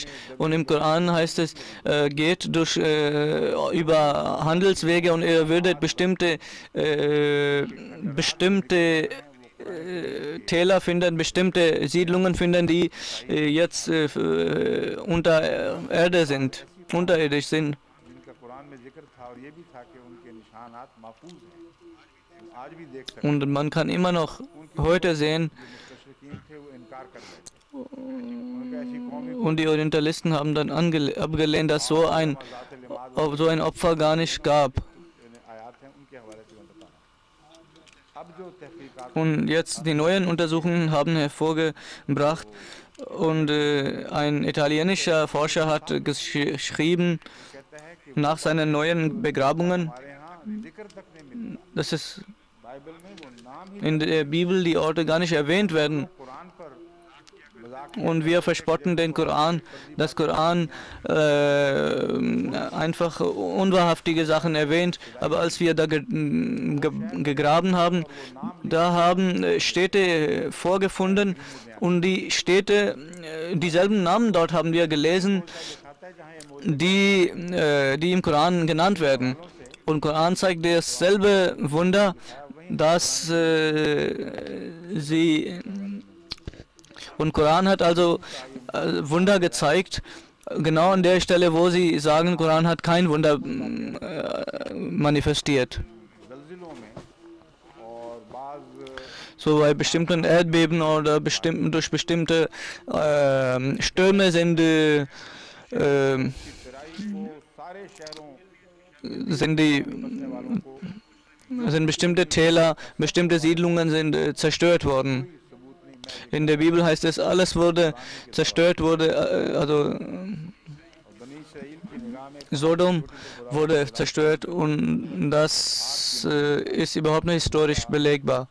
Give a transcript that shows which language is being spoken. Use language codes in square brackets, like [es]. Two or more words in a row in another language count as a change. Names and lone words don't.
[de] Und im Koran heißt es, geht über Handelswege und ihr würdet bestimmte Täler finden, bestimmte Siedlungen finden, die jetzt unter Erde sind, unterirdisch sind. [ur] آج بھی دیکھ سکتے [de] Und man kann immer noch heute sehen, [ur] ہیں مستشرقین تھے وہ انکار کر گئے ان کا ایسی قومی [de] und die Orientalisten haben dann abgelehnt, dass so ein Opfer gar nicht gab. [ur] آیات ہیں ان کے حوالے سے میں بتا رہا ہوں اب جو تحقیقات [de] Und jetzt die neuen Untersuchungen haben hervorgebracht, und ein italienischer Forscher hat geschrieben, [ur] کہتا ہے کہ [de] nach seinen neuen Begrabungen, [ur] ہمارے یہاں ذکر تک نہیں ملتا [de] dass es [ur] بائبل میں وہ نام ہی [de] in der Bibel die Orte gar nicht erwähnt werden. [ur] قرآن پر مذاق [de] Und wir verspotten den Koran, das Koran einfach unwahrhaftige Sachen erwähnt. Aber als wir da gegraben haben, da haben Städte vorgefunden, und die Städte, dieselben Namen dort haben wir gelesen, die im Koran genannt werden. Und Koran zeigt dasselbe Wunder, dass sie... Und Koran hat also Wunder gezeigt, genau an der Stelle, wo sie sagen, Koran hat kein Wunder manifestiert. [ur] زلزلوں میں اور بعض [de] So bei bestimmten Erdbeben oder durch bestimmte Stürme sind [ur] ترائی کو سارے شہروں والوں کو [de] sind bestimmte Täler, bestimmte Siedlungen sind zerstört worden. [ur] ثبوت نہیں [de] In der Bibel heißt es, alles wurde zerstört, also [ur] اور بنی اسرائیل کی نگاہ میں [de] Sodom wurde zerstört, und das ist überhaupt nicht historisch belegbar.